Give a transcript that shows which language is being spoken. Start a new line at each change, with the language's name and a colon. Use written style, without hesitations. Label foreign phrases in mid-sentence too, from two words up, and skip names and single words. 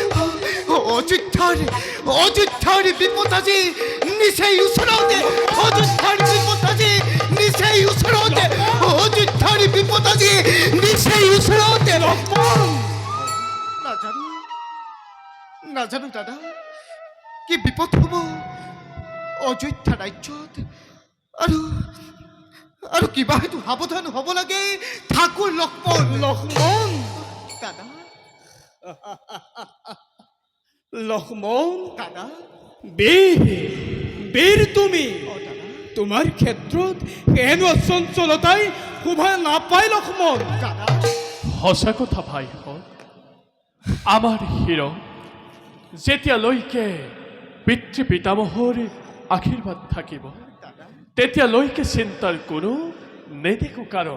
Assamese: অযোধ্যাৰ বিপদ আজি নিচেই ওচৰতে অযোধ্যাৰ বিপদ আজি নিচেই ওচৰতে অযোধ্যাৰ বিপদ আজি নিচেই ওচৰতে নাজানো নাজানো দাদা কি বিপদ হ'ব অযোধ্যা ৰাজ্যত আৰু আৰু কিবা হয়তো সাৱধান হ'ব লাগে ঠাকুৰ লক্ষ্মণ লক্ষ্মণ দাদা লক্ষ্মণ দাদা বীর বীর তুমি অ দাদা তোমার ক্ষেত্ৰত এনো চঞ্চলতাই শোভা নাপায় লক্ষ্মণ দাদা সঁচা কথা ভাইহঁত, আমাৰ হিৰ যেতিয়ালৈকে পিতৃ পিতামহৰ আশীৰ্বাদ থাকিব দাদা তেতিয়ালৈকে চিন্তাৰ কোনো নেদেখো কাৰণ।